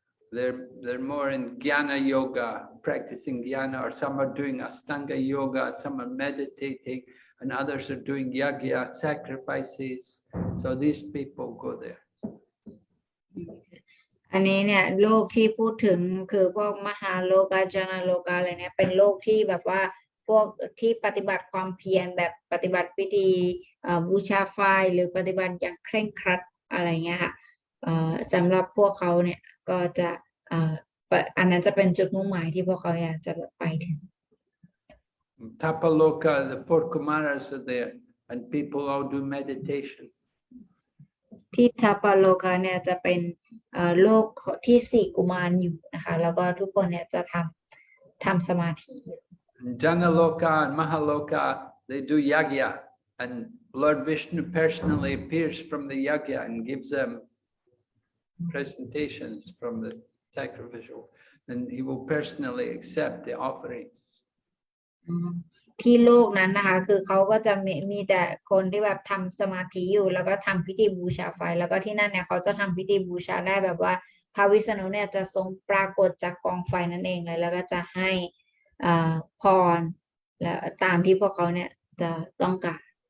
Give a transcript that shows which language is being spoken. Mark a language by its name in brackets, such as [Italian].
[English] They're more in Jnana Yoga, practicing Jnana, or some are doing Astanga Yoga, some are meditating, and others are doing Yagya, sacrifices. So these people go there. [Thai] อันนี้เนี่ยโลกที่พูดถึงคือพวกมหาโลกาจานาโลกาอะไรเนี่ยเป็นโลกที่แบบว่าพวกที่ปฏิบัติความเพียรแบบปฏิบัติพิธีบูชาไฟหรือปฏิบัติอย่างเคร่งครัดอะไรเงี้ยค่ะสำหรับพวกเขาเนี่ยก็จะอันนั้นจะเป็นจุดมุ่งหมายที่พวกเขาอยากจะไปถึง [English] Tapaloka, the four Kumaras are there, and people all do meditation. [Thai] ที่ทัปปโลกาเนี่ยจะเป็นโลกที่สี่กุมารอยู่นะคะแล้วก็ทุกคนเนี่ยจะทำสมาธิ [English] And Janaloka and Mahaloka, they do yagya, and Lord Vishnu personally appears from the yagya and gives them presentations from the sacrificial, and he will personally accept the offerings. [Thai] ที่โลกนั้นนะคะคือเขาก็จะมีแต่คนที่แบบทำสมาธิอยู่แล้วก็ทำพิธีบูชาไฟแล้วก็ที่นั่นเนี่ยเขาจะทำพิธีบูชาได้แบบว่าพระวิษณุเนี่ยจะทรงปรากฏจากกองไฟนั่นเองเลยแล้วก็จะให้พรและตามที่พวกเขาเนี่ยจะต้องการ